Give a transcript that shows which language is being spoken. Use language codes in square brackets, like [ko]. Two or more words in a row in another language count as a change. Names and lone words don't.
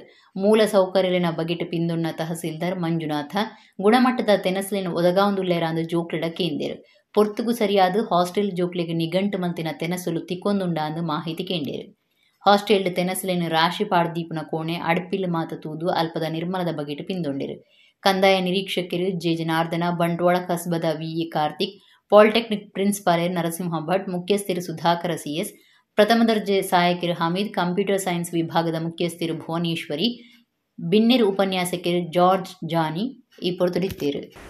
[tcy] ಮೂಲ ಸೌಕರ್ಯಲಿನ ಬಗೆಟ್ ಪಿಂದೊನ್ನ ತಹಸೀಲ್ದಾರ್ ಮಂಜುನಾಥ ಗುಣಮಟ್ಟದ ತೆನಸಲಿನ ಒದಗಾಂದುಲ್ಲೇರಾಂದು ಜೋಕ್ಲಿಡ ಕೇಂದೇರು. ಪೊರ್ತುಗು ಸರಿಯಾದ ಹಾಸ್ಟೆಲ್ ಜೋಕ್ಲಿಗೆ ನಿಘಂಟು ಮಂತಿನ ತೆನಸುಲು ತಿಕ್ಕೊಂದುಂಡಾಂದು ಮಾಹಿತಿ ಕೇಂಡೇರು. ಹಾಸ್ಟೆಲ್ ತೆನಸಲಿನ ರಾಶಿ ಪಾಡ್ದೀಪುನ ಕೋಣೆ ಅಡ್ಪಿಲ್ ಮಾತ ತೂದು ಅಲ್ಪದ ನಿರ್ಮಲದ ಬಗೆಟ್ ಪಿಂದೊಂಡೇರು. ಕಂದಾಯ ನಿರೀಕ್ಷಕರು ಜೆ ಜನಾರ್ದನ, ಬಂಟ್ವಾಳ ಕಸ್ಬದ ವಿಇ ಕಾರ್ತಿಕ್, ಪಾಲಿಟೆಕ್ನಿಕ್ ಪ್ರಿನ್ಸಿಪಾಲರ್ ನರಸಿಂಹ ಭಟ್, ಮುಖ್ಯಸ್ಥರು ಸುಧಾಕರ ಸಿಎಸ್, ಪ್ರಥಮ ದರ್ಜೆ ಸಹಾಯಕರು ಹಮೀದ್, [en] computer science [tcy] ವಿಭಾಗದ ಮುಖ್ಯಸ್ಥರು ಭುವನೇಶ್ವರಿ, ಬಿನ್ನೆರು ಉಪನ್ಯಾಸಕರು ಜಾರ್ಜ್ ಜಾನಿ ಈ ಪೊರ್ತುಡಿತ್ತೇರು.